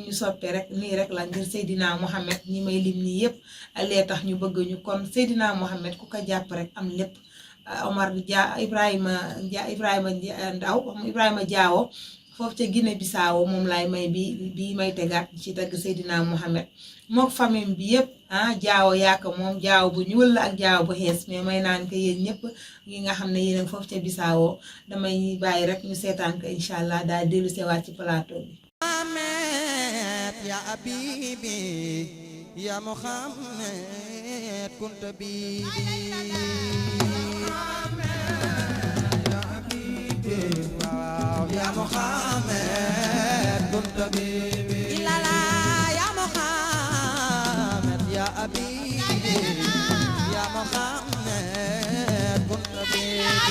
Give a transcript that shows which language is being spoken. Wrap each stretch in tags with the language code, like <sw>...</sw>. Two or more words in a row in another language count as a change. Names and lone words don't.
<wo>ñu soppee rek nii rek la ngir Seydina Mohamed ñi may lim nii yëpp lee tax ñu bëgg ñu kon Seydina Mohamed ku ko jàpp rek am lépp Omar Ibrahima Diawo foofu ca Guinée Bissau moom laay may bi may tegaat ci tagg Seydina Mohamed mook famille bi yëpp Diawo yaaka moom Diawo bu ñuul la ak Diawo bu xees mais may naan ko yéen ñëpp ñi nga xam ne yéen foofu ca Bissau damay bàyyi rek ñu seetaan ko</wo> <ar>إن شاء الله</ar> <wo>daal dellu sewaat ci plateau bi.</wo> <ar>يا حبيبي يا محمد كنت حبيبي يا محمد كنت حبيبي لا لا يا محمد يا حبيبي يا محمد كنت حبيبي</ar>